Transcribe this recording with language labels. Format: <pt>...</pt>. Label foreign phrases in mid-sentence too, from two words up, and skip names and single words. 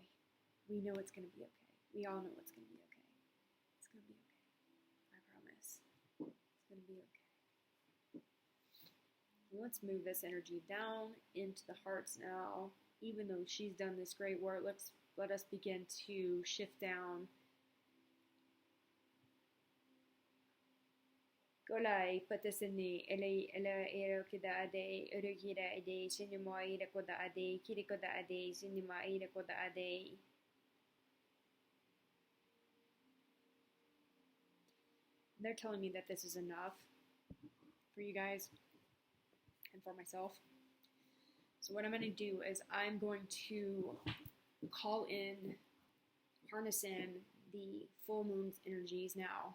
<en>We know it's going to be okay. We all know it's going to be okay. It's going to be okay. I promise. It's going to be okay. Let's move this energy down into the hearts now. Even though she's done this great work, let us begin to shift down. Golai patasini ela kida ade urukira ade sinima ira koda ade kirikoda ade sinima ira koda ade. They're telling me that this is enough for you guys and for myself. So what I'm going to do is I'm going to call in, harness in the full moon's energies now.</en>